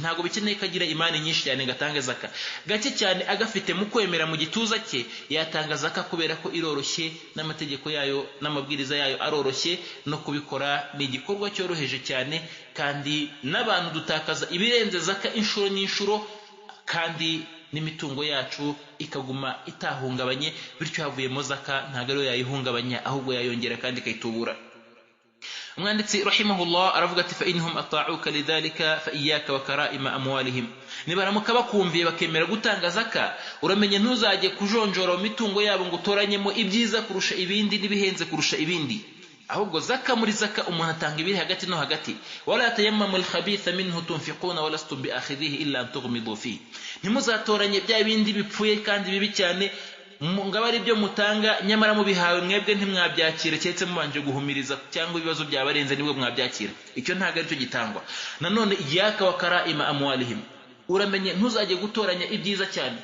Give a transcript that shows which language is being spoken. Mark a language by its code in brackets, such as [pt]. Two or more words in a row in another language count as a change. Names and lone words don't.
[rw] Ntabwo bikeneye ko agira imani nyinshi cyane ngo atange zaka, gake cyane agafite mu kwemera mu gituza cye yatanga zaka, kubera ko iroroshye n'amategeko yayo n'amabwiriza yayo aroroshye, no kubikora ni igikorwa cyoroheje cyane, kandi n'abantu dutakaza ibirenze zaka inshuro n'inshuro, kandi n'imitungo yacu ikaguma itahungabanye, bityo havuyemo zaka ntabwo ariyo yayihungabanya ahubwo yayongera kandi ikayitubura. Umwanditsi rahimahullah aravuga ati [ar] فإن هم أطاعوك لذلك فإياك وكرائم أموالهم, [rw] nibaramuka bakumviye bakemera gutanga zaka, uramenye ntuzajye kujonjora mu mitungo yabo ngo utoranyemo ibyiza kurusha ibindi n'ibihenze kurusha ibindi, ahubwo zaka muri zaka umuntu atanga ibiri hagati no hagati. [ar] ولا تيمموا الخبيث منه تنفقون ولستم بآخذيه إلا أن تغمضوا فيه, [rw] ntimuzatoranye bya bindi bipfuye kandi bibi cyane ngaba ari byo mutanga nyamara mubihawe mwebwe ntimwabyakira cyetse mubanje guhumiriza cyangwa ibibazo byabarenze nibwo mwabyakira, icyo ntago ari cyo gitangwa. Nanone [ar] إياك وكرائم أموالهم, [rw] uramenye ntuzajye gutoranya ibyiza cyane.